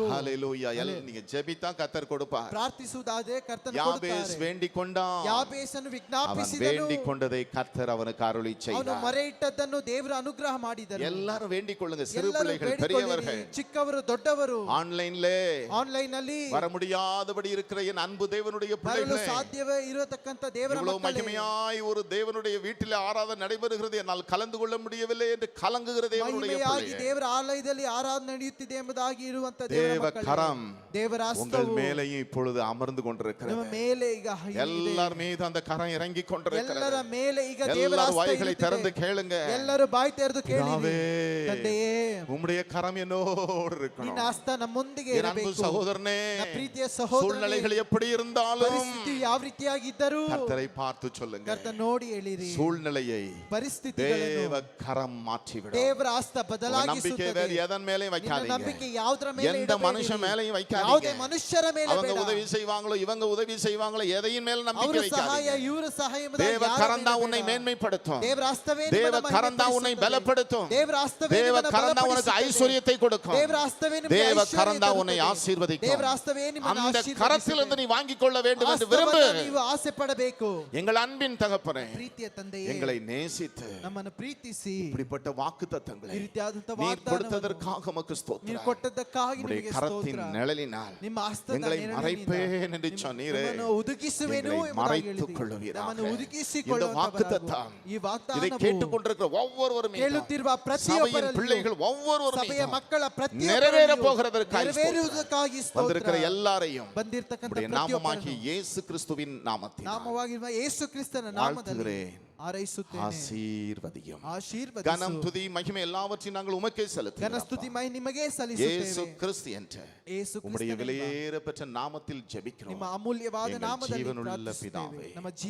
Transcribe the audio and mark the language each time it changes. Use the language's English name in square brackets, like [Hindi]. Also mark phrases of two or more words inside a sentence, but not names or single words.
[Tamil] ஹல்லேலூயா. நீங்க ஜெபித்தா கர்த்தர் கொடுப்பார். [Kannada] ಪ್ರಾರ್ಥಿಸುವುದಾದರೆ ಕರ್ತನು [Tamil] யாபேஸ் [Kannada] ಕೊಡುತ್ತಾರೆ. [Tamil] வேண்டிக் கொண்டான். [Kannada] ಯಾಬೇಸನು [Tamil] அவன் [Kannada] ವಿಜ್ಞಾಪಿಸಿದನು. [Tamil] வேண்டிக் கொண்டதை கர்த்தர் அவனுக்கு அருளி [Kannada] ಅವನು [Tamil] செய்தார். [Kannada] ಮೊರೆ ಇಟ್ಟದ್ದನ್ನು ದೇವರು ಅನುಗ್ರಹ ಮಾಡಿದನು. [Tamil] எல்லாரும் வேண்டிக் கொள்ளுங்க, சிறு [Kannada] ಎಲ್ಲರೂ [Tamil] பிள்ளைகள், [Kannada] ಬೇಡಿಕೊಳ್ಳಿರಿ, [Tamil] பெரியவர்கள். [Kannada] ಚಿಕ್ಕವರು ದೊಡ್ಡವರು. [Tamil] ஆன்லைன்ல [Kannada] ಆನ್ಲೈನ್ ಅಲ್ಲಿ [Tamil] வர முடியாதபடி இருக்கிற என் அன்பு தேவனுடைய [Kannada] ಬರಲು [Tamil] பிள்ளைகளே, [Kannada] ಸಾಧ್ಯವೇ ಇರತಕ್ಕಂತ ದೇವರ [Tamil] இவ்வளவு [Kannada] ಮಕ್ಕಳೇ, [Tamil] மகிமையாய் ஒரு தேவனுடைய வீட்டில் ஆராதனை நடைபெறுகிறது, என்னால் கலந்து கொள்ள முடியவில்லை என்று கலங்குகிற தேவனுடைய [Kannada] ಮಹಿಮೆಯಾಗಿ [Tamil] பிள்ளையே, [Kannada] ದೇವರ ಆಲಯದಲ್ಲಿ ಆರಾಧನೆ ನಡೆಯುತ್ತಿದೆ ಎಂಬುದಾಗಿ ಇರುವಂತ ದೇವರ [Tamil] தேவ [Kannada] ಮಕ್ಕಳೇ, [Tamil] கரம் [Kannada] ದೇವರ [Tamil] உங்கள் [Kannada] ಹಸ್ತವು [Tamil] மேலேயும் இப்பொழுது அமர்ந்து [Kannada] ನಿಮ್ಮ [Tamil] கொண்டிருக்கிறது. [Kannada] ಮೇಲೆ ಈಗ ಇದೆ. [Tamil] எல்லார் மீது அந்த கரம் இறங்கி [Kannada] ಎಲ್ಲರ [Tamil] கொண்டிருக்கிறது. [Kannada] ಮೇಲೆ ಈಗ ದೇವರ [Tamil] எல்லாரும் [Kannada] ಹಸ್ತ [Tamil] வாய்களை திறந்து [Kannada] ಇರುತ್ತಿದೆ. [Tamil] கேளுங்க. [Kannada] ಎಲ್ಲರೂ ಬಾಯಿ ತೆರೆದು ಕೇಳಿರಿ. [Tamil] பிதாவே, [Kannada] ತಂದೆಯೇ, [Tamil] உம்முடைய கரம் என்னோடு இருக்கணும். [Kannada] ನಿನ್ನ ಹಸ್ತ ನಮ್ಮೊಂದಿಗೆ [Tamil] என் அன்பு [Kannada] ಇರಬೇಕು. [Tamil] சகோதரனே, [Kannada] ನನ್ನ ಪ್ರೀತಿಯ ಸಹೋದರನೇ, [Tamil] சூழ்நிலைகள் எப்படி இருந்தாலும் [Kannada] ಪರಿಸ್ಥಿತಿ ಯಾವ ರೀತಿಯಾಗಿದ್ದರೂ [Tamil] கர்த்தரை பார்த்து சொல்லுங்க. [Kannada] ಕರ್ತ ನೋಡಿ ಹೇಳಿರಿ. [Tamil] சூழ்நிலையை [Kannada] ಪರಿಸ್ಥಿತಿಗಳನ್ನು [Tamil] தேவ கரம் மாற்றிவிடும். [Kannada] ದೇವರ ಹಸ್ತ [Tamil] உங்க நம்பிக்கை [Kannada] ಬದಲಾಗಿಸುತ್ತದೆ. [Tamil] வேறு எதன் மேலேயும் [Kannada] ನಿನ್ನ [Tamil] வைக்காதீங்க. [Kannada] ನಂಬಿಕೆ ಯಾವುದರ ಮೇಲೆ [Tamil] எந்த [Kannada] ಇಡಬೇಡಿರಿ. [Tamil] மனுஷன் மேலேயும் [Kannada] ಯಾವುದೇ [Tamil] வைக்காதீங்க. [Kannada] ಮನುಷ್ಯರ ಮೇಲೆ [Tamil] அவங்க [Kannada] ಬೇಡ. [Tamil] உதவி செய்வாங்களோ இவங்க உதவி செய்வாங்களோ எதையும் மேல நம்பிக்கை [Kannada] ಅವರ ಸಹಾಯ [Tamil] வைக்காதீங்க. [Kannada] ಇವರ ಸಹಾಯ ಎಂಬುದಾಗಿ [Tamil] தேவ [Kannada] ಯಾರ [Tamil] கரம் தான் [Kannada] ಮೇಲೆ [Tamil] உன்னை [Kannada] ಬೇಡ. [Tamil] மேன்மைப்படுத்தும். [Kannada] ದೇವರ ಹಸ್ತವೇ [Tamil] தேவ [Kannada] ನಿಮ್ಮನ್ನು [Tamil] கரம் தான் உன்னை [Kannada] ಮಹಿಮೆಪಡಿಸುತ್ತದೆ. [Tamil] பலப்படுத்தும். [Kannada] ದೇವರ ಹಸ್ತವೇ [Tamil] தேவ [Kannada] ನಿಮ್ಮನ್ನು [Tamil] கரம் தான் உனக்கு [Kannada] ಬಲಪಡಿಸುತ್ತದೆ. [Tamil] ஐஸ்வர்யத்தை கொடுக்கும். [Kannada] ದೇವರ ಹಸ್ತವೇ ನಿಮಗೆ [Tamil] தேவ [Kannada] ಐಶ್ವರ್ಯ [Tamil] கரம் தான் உன்னை [Kannada] ತರುತ್ತದೆ. [Tamil] ஆசீர்வதிக்கும். [Kannada] ದೇವರ ಹಸ್ತವೇ ನಿಮ್ಮನ್ನು [Tamil] அந்த [Kannada] ಆಶೀರ್ವದಿಸುತ್ತದೆ. [Tamil] கரத்திலிருந்து நீ வாங்கிக் கொள்ள வேண்டும் என்று [Kannada] ಹಸ್ತವನ್ನು [Tamil] விரும்பு. [Kannada] ನೀವು ಆಸೆ ಪಡಬೇಕು. [Tamil] எங்கள் அன்பின் தகப்பனே, [Kannada] ಪ್ರೀತಿಯ ತಂದೆಯೇ, [Tamil] எங்களை நேசித்து [Kannada] ನಮ್ಮನ್ನು ಪ್ರೀತಿಸಿ [Tamil] இப்படிப்பட்ட வாக்குத்தத்தங்களை [Kannada] ಈ ರೀತಿಯಾದಂತ [Tamil] நீர் [Kannada] ವಾಗ್ದಾನವನ್ನು [Tamil] கொடுத்ததற்காக உமக்கு [Kannada] ನೀವು [Tamil] ஸ்தோத்திரம். [Kannada] ಕೊಟ್ಟದ್ದಕ್ಕಾಗಿ [Tamil] உம்முடைய [Kannada] ನಿಮಗೆ [Tamil] கரத்தின் [Kannada] ಸ್ತೋತ್ರ. [Tamil] நிழலினால் [Kannada] ನಿಮ್ಮ ಹಸ್ತದ [Tamil] எங்களை [Kannada] ನೆರಳಿನಿಂದ [Tamil] மறைப்பேன் என்று சொன்னீரே. [Kannada] ನಮ್ಮನ್ನು ಒದಗಿಸುವೆನು [Tamil] எங்களை [Kannada] ಎಂಬುದಾಗಿ [Tamil] மறைத்துக் [Kannada] ಹೇಳಿದ್ದೀರಿ. [Tamil] கொள்ளுவீராக. [Kannada] ನಮ್ಮನ್ನು [Tamil] இந்த [Kannada] ಒದಗಿಸಿಕೊಳ್ಳುವಂತವರಾಗು. [Tamil] வாக்குத்தத்தம் [Kannada] ಈ [Tamil] இதை [Kannada] ವಾಗ್ದಾನವು [Tamil] கேட்டுக்கொண்டிருக்கிற ஒவ்வொருவரும் [Kannada] ಕೇಳುತ್ತಿರುವ [Tamil] சபையின் [Kannada] ಪ್ರತಿಯೊಬ್ಬರಲ್ಲಿಯೂ, [Tamil] பிள்ளைகள் ஒவ்வொருவரும் [Kannada] ಸಭೆಯ ಮಕ್ಕಳ [Tamil] நிறைவேற [Kannada] ಪ್ರತಿಯೊಬ್ಬರಲ್ಲಿಯೂ [Tamil] போகிறதற்காக [Kannada] ನೆರವೇರುವುದಕ್ಕಾಗಿ [Tamil] வந்திருக்கிற [Kannada] ಸ್ತೋತ್ರ. [Tamil] எல்லாரையும் [Kannada] ಬಂದಿರತಕ್ಕಂತ [Tamil] உம்முடைய நாமமாகிய [Kannada] ಪ್ರತಿಯೊಬ್ಬರನ್ನು [Tamil] இயேசு கிறிஸ்துவின் நாமத்தில் [Kannada] ನಾಮವಾಗಿರುವ ಯೇಸು ಕ್ರಿಸ್ತನ ನಾಮದಲ್ಲಿ [Tamil] வாழ்த்துகிறேன். [Kannada] ಹಾರೈಸುತ್ತೇನೆ. [Tamil] ஆசீர்வதியும். [Kannada] ಆಶೀರ್ವದಿಸು. [Tamil] கனம் துதி மகிமை எல்லாவற்றையும் நாங்கள் உமக்கே [Kannada] ಘನ [Tamil] செலுத்துகிறோம். [Kannada] ಸ್ತುತಿ ಮಹಿಮೆ ನಿಮಗೇ [Tamil] இயேசு [Kannada] ಸಲ್ಲಿಸುತ್ತೇವೆ. [Tamil] கிறிஸ்து என்ற [Kannada] ಯೇಸು [Tamil] உம்முடைய [Kannada] ಕ್ರಿಸ್ತನೆಂಬ [Tamil] விலையேற பெற்ற நாமத்தில் ஜெபிக்கிறோம். [Kannada] ನಿಮ್ಮ ಅಮೂಲ್ಯವಾದ [Tamil] எங்கள் [Kannada] ನಾಮದಲ್ಲಿ [Tamil] ಜೀವನುಳ್ಳ [Kannada] ಪ್ರಾರ್ಥಿಸುತ್ತೇವೆ. [Tamil] ಪಿತಾವೇ. [Kannada] ನಮ್ಮ ಜೀವ